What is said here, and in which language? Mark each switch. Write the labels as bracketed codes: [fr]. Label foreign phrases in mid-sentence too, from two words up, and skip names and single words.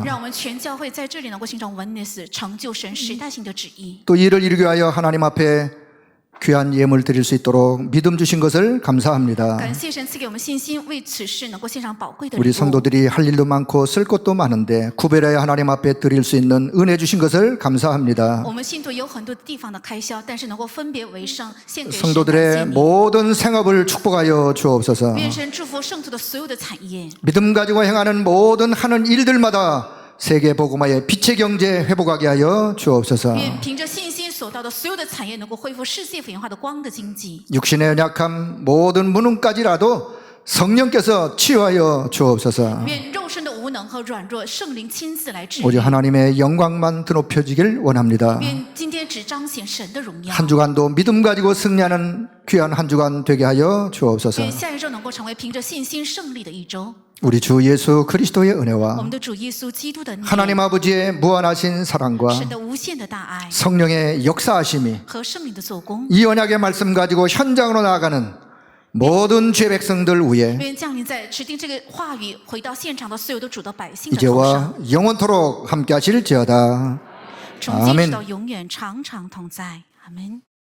[zh] 让我们全教会在这里能够形成 oneness，成就神时代性的旨意。 [ko] 또 이를 이루게 하여 하나님 앞에 귀한 예물 드릴 수 있도록 믿음 주신 것을 감사합니다. [zh] 感谢神赐给我们信心，为此事能够献上宝贵的 [ko] 우리 [zh] 礼物。 [ko] 성도들이 할 일도 많고 쓸 것도 많은데 구별하여 하나님 앞에 드릴 수 있는 은혜 주신 것을 감사합니다. [zh] 我们信徒有很多地方的开销，但是能够分别为圣，献给神。 [ko] 성도들의 [zh] 感谢你 [ko] 모든 생업을 축복하여 주옵소서. [zh] 愿神祝福圣徒的所有的产业， [ko] 믿음 가지고 행하는 모든 하는 일들마다 세계 복음화의 빛의 경제 회복하게 하여 주옵소서. [zh] 愿凭着信心所到的所有的产业能够恢复世界福音化的光的经济。 [ko] 육신의 연약함 모든 무능까지라도 성령께서 치유하여 주옵소서. [zh] 愿肉身的无能和软弱，圣灵亲自来治 [ko] 오직 [zh] 愈。 [ko] 하나님의 영광만 드높여지길 원합니다. [zh] 愿今天只彰显神的荣耀。 [ko] 한 주간도 믿음 가지고 승리하는 귀한 한 주간 되게 하여 주옵소서. [zh] 愿下一周能够成为凭着信心胜利的一周。 [ko] 우리 주 예수 그리스도의 [zh] 我 [ko] 은혜와 [zh] 们的主耶稣基督的恩典， [ko] 하나님 아버지의 무한하신 사랑과 [zh] 神的无限的大爱 [ko] 성령의 역사하심이 [zh] 和圣灵的做工， [ko] 이 언약의 말씀 가지고 현장으로 나아가는 모든 죄 백성들 위에 [zh] 愿降临在指定这个话语回到现场的所有的主的百姓的头 [ko] 이제와 [zh] 上， [ko] 영원토록 함께 하실지어다. [zh] 从今直 [ko] 아멘. [zh] 到永远，常常同在。阿门。